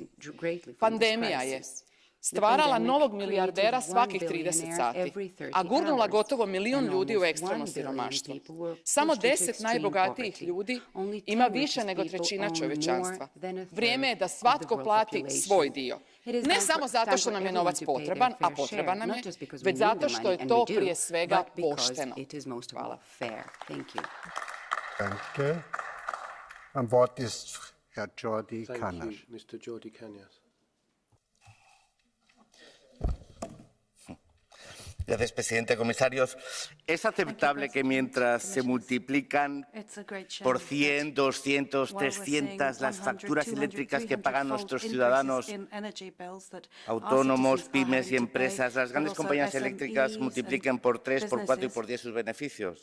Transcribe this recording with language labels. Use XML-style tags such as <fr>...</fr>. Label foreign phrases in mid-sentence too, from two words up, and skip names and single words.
<hr>Pandemija je stvarala novog milijardera svakih 30 sati, a gurnula gotovo 1 milijun ljudi u ekstremno siromaštvo. Samo 10 najbogatijih ljudi ima više nego trećina čovječanstva. Vrijeme je da svatko plati svoj dio. Ne samo zato što nam je novac potreban, a potreban nam je, već zato što je to prije svega pošteno. Hvala.</hr> <de>Danke. Am Wort ist Herr Jordi Cañas.</de> <es>Gracias, presidente, comisarios. ¿Es aceptable que mientras se multiplican por 100, 200, 300 las facturas eléctricas que pagan nuestros ciudadanos, autónomos, pymes y empresas, las grandes compañías eléctricas multipliquen por 3, por 4 y por 10 sus beneficios?</es>